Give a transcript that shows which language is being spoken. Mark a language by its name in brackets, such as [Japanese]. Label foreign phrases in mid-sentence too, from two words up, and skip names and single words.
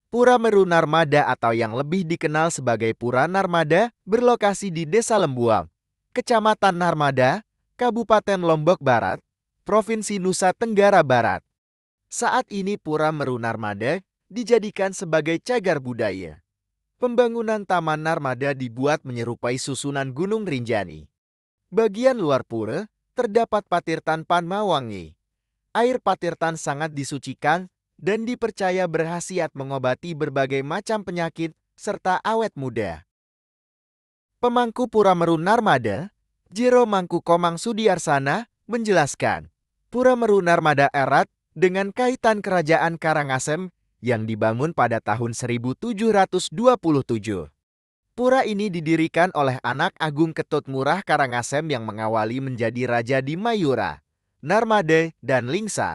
[Indonesian] Pura Meru Narmada atau yang lebih dikenal sebagai Pura Narmada berlokasi di Desa Lembuang, Kecamatan Narmada, Kabupaten Lombok Barat, Provinsi Nusa Tenggara Barat. Saat ini Pura Meru Narmada dijadikan sebagai cagar budaya. Pembangunan Taman Narmada dibuat menyerupai susunan Gunung Rinjani. Bagian luar pura terdapat Patirtan Panmawangi. Air Patirtan sangat disucikan dan dipercaya berkhasiat mengobati berbagai macam penyakit serta awet muda. Pemangku Pura Meru Narmada, Jero Mangku Komang Sudiarsana, menjelaskan, Pura Meru Narmada erat dengan kaitan Kerajaan Karangasem yang dibangun pada tahun 1727. Pura ini didirikan oleh anak Agung Ketut Murah Karangasem yang mengawali menjadi raja di Mayura, Narmada, dan Lingsar.